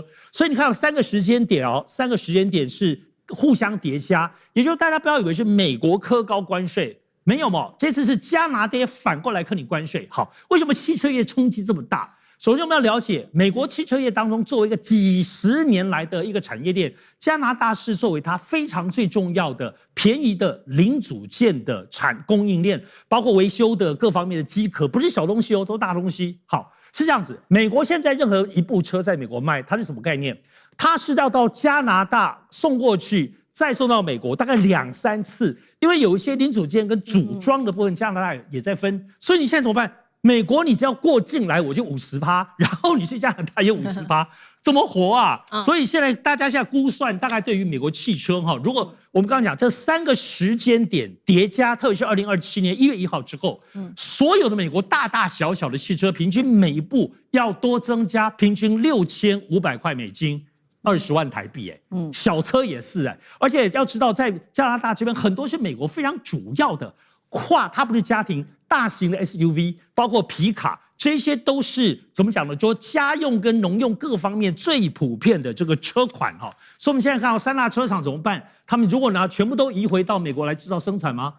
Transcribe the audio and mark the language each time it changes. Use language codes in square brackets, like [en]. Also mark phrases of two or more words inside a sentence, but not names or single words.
[zh] 所以你看有3個時間點哦，3個時間點是互相疊加，也就是大家不要以為是美國課高關稅，沒有嘛，這次是加拿大反過來課你關稅。好，為什麼汽車業衝擊這麼大？首先，我們要了解美國汽車業當中，作為一個幾十年來的一個產業鏈，加拿大是作為它非常最重要的便宜的零組件的供應鏈，包括維修的各方面的機殼，不是小東西哦，都大東西。好，是這樣子。美國現在任何一部車在美國賣，它是什麼概念？它是要到加拿大送過去，再送到美國，大概2、3次，因為有一些零組件跟組裝的部分，加拿大也在分，所以你現在怎麼辦？美國你只要過境來我就50%，然後你去加拿大也50%，怎麼活啊？所以現在大家現在估算，大概對於美國汽車哈，如果我們剛剛講這3個時間點疊加，特別是2027年1月1號之後，所有的美國大大小小的汽車，平均每一部要多增加平均6500塊美金，20萬台幣小車也是而且要知道在加拿大這邊很多是美國非常主要的它不是家庭大型的 SUV， 包括皮卡，這些都是怎麼講呢？說家用跟農用各方面最普遍的這個車款哈。所以我們現在看到3大車廠怎麼辦？他們如果呢全部都移回到美國來制造生產嗎？